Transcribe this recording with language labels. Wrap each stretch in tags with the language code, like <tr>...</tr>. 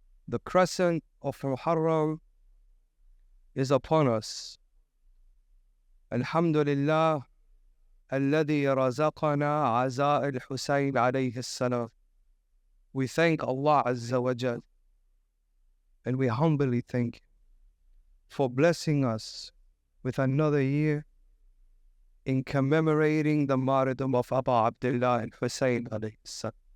<en>The crescent of Muharram is upon us.</en> <ar>Alhamdulillah, الذي رزقنا عزاء الحسين عليه السلام.</ar> <en>We thank Allah Azza wa Jal, and we humbly thank Him for blessing us with another year in commemorating the martyrdom of Abu Abdullah and Hussein alayhi salam.</en>